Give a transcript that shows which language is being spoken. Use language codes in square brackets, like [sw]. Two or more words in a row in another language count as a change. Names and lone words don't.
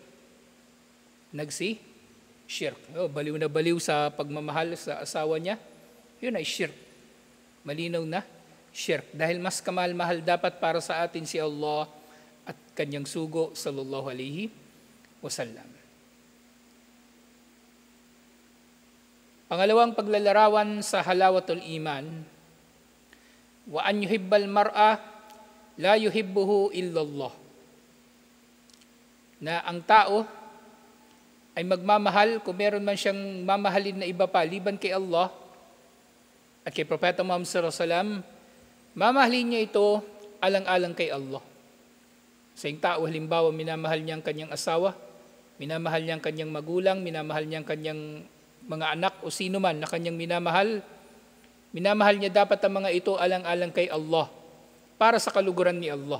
[tl] Nagsi-shirk. Baliw na baliw sa pagmamahal sa asawa niya, yun ay shirk. Malinaw na shirk. Dahil mas kamahal-mahal dapat para sa atin si Allah at kanyang sugo [ar] صلى الله عليه وسلم. [tl] Pangalawang paglalarawan sa [ar] حلاوة الإيمان، وأن يحب المرء لا يحبه إلا لله. [tl] Na ang tao ay magmamahal kung meron man siyang mamahalin na iba pa liban kay Allah at kay Propeta Muhammad [ar] صلى الله عليه وسلم, [tl] mamahalin niya ito alang-alang kay Allah. Sa tao, halimbawa, minamahal niya ang kanyang asawa, minamahal niya ang kanyang magulang, minamahal niya ang kanyang mga anak o sino man na kanyang minamahal niya dapat ang mga ito alang-alang kay Allah, para sa kaluguran ni Allah.